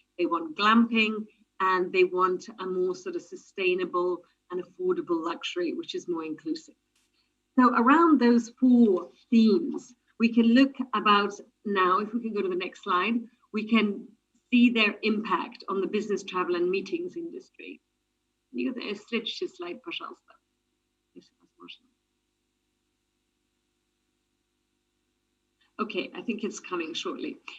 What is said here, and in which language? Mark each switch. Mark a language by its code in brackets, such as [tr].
[en] They want glamping, and they want a more sort of sustainable and affordable luxury, which is more inclusive. So around those four themes, we can look about now, if we can go to the next slide, we can see their impact on the business travel and meetings industry. [ru] Следующий слайд, пожалуйста. [en] Okay, I think it's coming shortly.